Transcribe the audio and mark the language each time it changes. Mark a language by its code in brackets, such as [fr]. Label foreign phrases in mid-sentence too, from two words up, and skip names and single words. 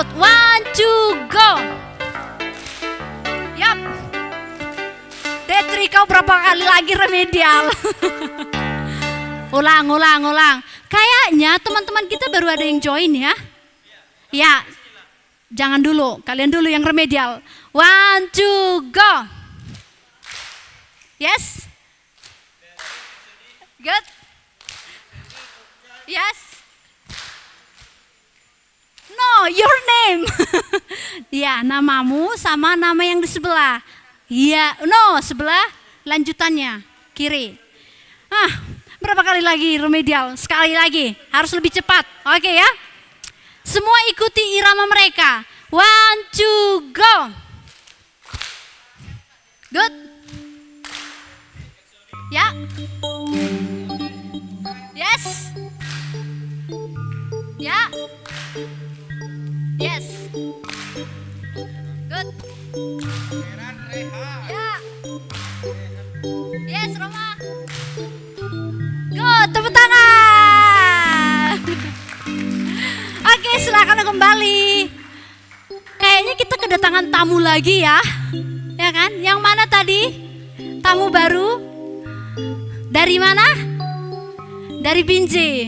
[id] 1, 2, go. Yap. Detri, kau berapa kali lagi remedial? Ulang. Kayaknya teman-teman kita baru ada yang join ya. Ya, jangan dulu. Kalian dulu yang remedial. 1, 2, [en] go. Yes. Good. Yes. No, your name. [id] Ya, namamu sama nama yang di sebelah. Iya, no, sebelah lanjutannya, kiri. Berapa kali lagi remedial? Sekali lagi, harus lebih cepat. Oke ya. Semua ikuti irama mereka. 1, 2, [en] go. Good. Ya. Yes. Ya. Yes. Good. Ya. Yes, Roma. Good, [id] tepuk tangan. Oke, silakan kembali. Kayaknya kita kedatangan tamu lagi ya. Ya kan? Yang mana tadi? Tamu baru? Dari mana? Dari Binjai.